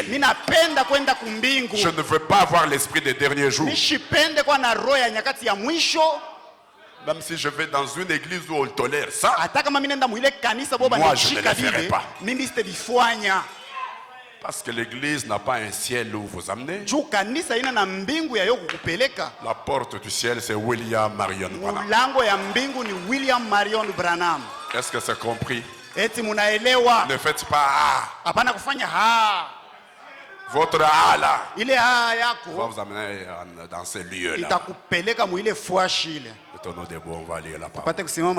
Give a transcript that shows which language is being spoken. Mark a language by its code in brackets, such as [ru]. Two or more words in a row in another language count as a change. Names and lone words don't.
[fr] Je ne veux pas avoir l'esprit des derniers jours. Même si je vais dans une église où on tolère ça, moi je ne le ferai pas. Parce que l'église n'a pas un ciel où vous amener. [sw] Juu kanisa ina na mbingu ya yo kukupeleka. [fr] La porte du ciel, c'est William Marion Branham. [sw] Mulango ya mbingu ni William Marion Branham. [fr] Est-ce que c'est compris? [sw] Eti munaelewa? [fr] Ne faites pas [sw] Hapana kufanya ha. [fr] Votre là, [sw] ile ha yako [fr] va vous amener dans ces lieux-là. [sw] Itakupeleka mu ile fuashi ile. [fr] Au nom de bon, on va lire la parole. [sw] Pate kusimama